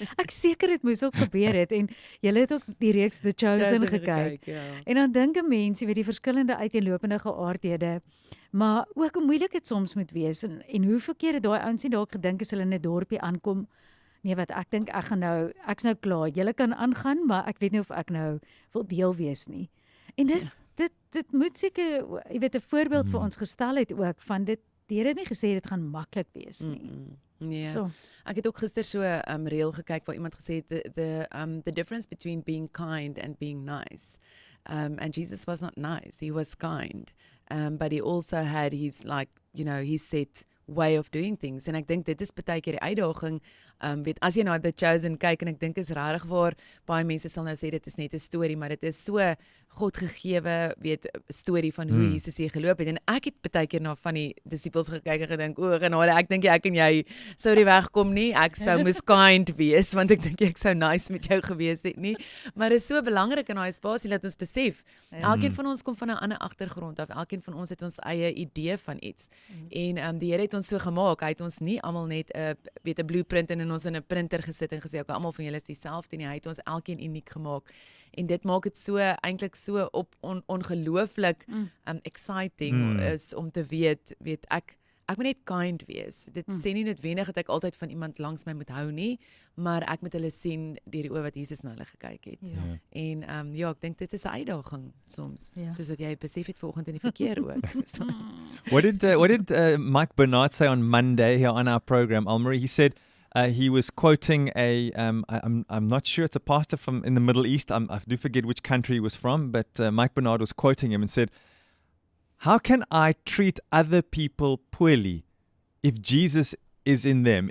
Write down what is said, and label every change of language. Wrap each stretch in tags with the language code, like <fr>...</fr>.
<af>Ek seker dit moes ook gebeur het en julle het ook die reeks The Chosen gekyk. En dan dink 'n mens, jy weet die verskillende uiteenlopende geaardhede, maar ook hoe moeilik dit soms moet wees en hoeveel kere daai ouens nie dalk gedink as hulle in 'n dorpie aankom. Nee, wat ek dink ek's nou klaar. Julle kan aangaan, maar ek weet nie of ek nou wil deel wees nie. En dit moet seker, jy weet, 'n voorbeeld vir ons gestel het ook van dit. Die Here het nie gesê dit gaan maklik wees nie. Nee. So. Ek het ook gister so 'n reel gekyk waar iemand gesê het</af> <en>the difference between being kind and being nice. And Jesus was not nice, he was kind. But he also had his his set way of doing things.</en> <af>En ek dink dit is baie keer die uitdaging, weet as jy na The Chosen kyk en ek dink is regtig waar baie mense sal nou sê dit is net 'n storie, maar dit is so God gegewe, weet, storie van hoe Jesus hier geloop het. En ek het baie keer na van die disippels gekyk en gedink, o genade, ek dink ek en jy sou die wegkom nie. Ek sou moes kind wees want ek dink ek sou nice met jou gewees het nie. Maar dit is so belangrik in daai spasie dat ons besef, elkeen van ons kom van 'n ander agtergrond af. Elkeen van ons het ons eie idee van iets. En die Here het ons so gemaak. Hy het ons nie almal net 'n blueprint in ons in 'n printer gesit en gesê, almal van julle is dieselfde nie. Hy het ons elkeen uniek gemaak. En dit maak dit so eintlik so ongelooflik exciting is om te weet ek moet net kind wees. Dit sê nie noodwendig dat ek altyd van iemand langs my moet hou nie, maar ek moet hulle sien deur die oë wat Jesus na hulle gekyk het. En ek dink dit is 'n uitdaging soms, soos wat jy besef het vanoggend in die verkeer ook.</af> <en>What did Mike Bernard say on Monday here on our program, Almarie? He said he was quoting I'm not sure, it's a pastor from in the Middle East. I do forget which country he was from, but Mike Bernard was quoting him and said, "How can I treat other people poorly if Jesus is in them?</en>